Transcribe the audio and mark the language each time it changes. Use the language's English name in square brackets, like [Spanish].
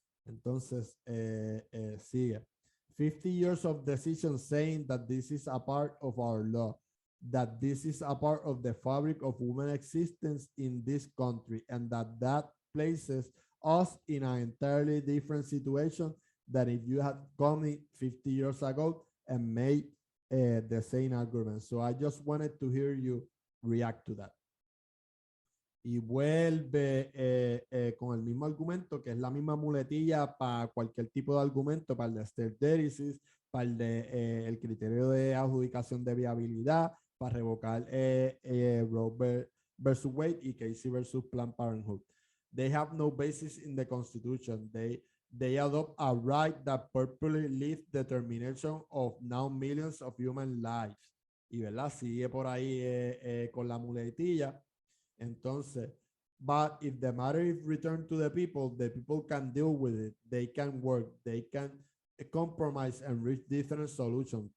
[Spanish] Entonces, sigue. [English] 50 years of decision saying that this is a part of our law, that this is a part of the fabric of human existence in this country, and that places us in an entirely different situation than if you had come in 50 years ago and made the same argument. So I just wanted to hear you react to that. [Spanish] Y vuelve con el mismo argumento, que es la misma muletilla para cualquier tipo de argumento, para el de sterderesis, para el de el criterio de adjudicación de viabilidad, para revocar Roe versus Wade y Casey versus Planned Parenthood. [English] They have no basis in the Constitution. They adopt a right that purportedly leaves determination of now millions of human lives. [Spanish] Y verdad, sigue por ahí con la muletilla. [English] Entonces, but if the matter is returned to the people can deal with it. They can work, they can compromise and reach different solutions.